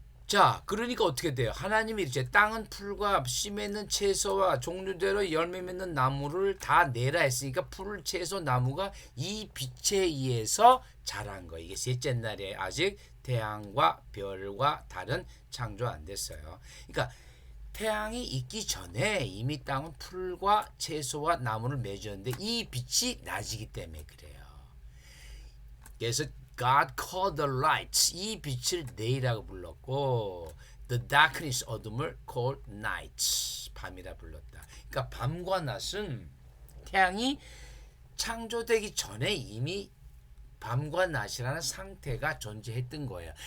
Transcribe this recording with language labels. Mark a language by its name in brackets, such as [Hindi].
[Korean] 자, 그러니까 어떻게 돼요? 하나님이 이제 땅은 풀과 씨 맺는 채소와 종류대로 열매 맺는 나무를 다 내라 했으니까 풀, 채소, 나무가 이 빛에 의해서 자란 거예요. 이게 셋째 날에 아직 태양과 별과 달은 창조 안 됐어요. 그러니까 태양이 있기 전에 이미 땅은 풀과 채소와 나무를 맺었는데 이 빛이 낮이기 때문에 그래요. 그래서 [English] God called the light. [Korean] 이 빛을 day라고 불렀고 [English] the darkness [Korean] 어둠을 [English] called night. [Korean] 밤이라 불렀다. 그러니까 밤과 낮은 태양이 창조되기 전에 이미 밤과 낮이라는 상태가 존재했던 거예요.